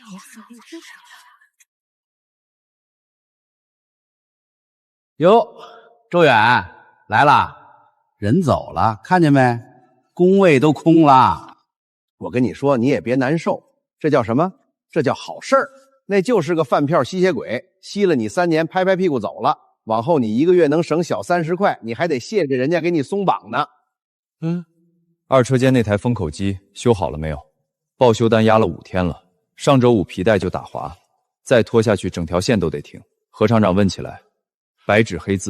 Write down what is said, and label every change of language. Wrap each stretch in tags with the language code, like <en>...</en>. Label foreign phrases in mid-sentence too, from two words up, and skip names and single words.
<zh>哟，周远来了，人走了，看见没？工位都空了。我跟你说，你也別難受，這叫什麼？這叫好事兒。那就是個飯票吸血鬼，吸了你3年，拍拍屁股走了。往後你1個月能省小30塊，你還得謝謝人家給你鬆綁呢。二車間那台封口機修好了沒有？報修單壓了5天了，上周5皮帶就打滑，再拖下去整條線都得停。何廠長問起來，白紙黑字。</zh>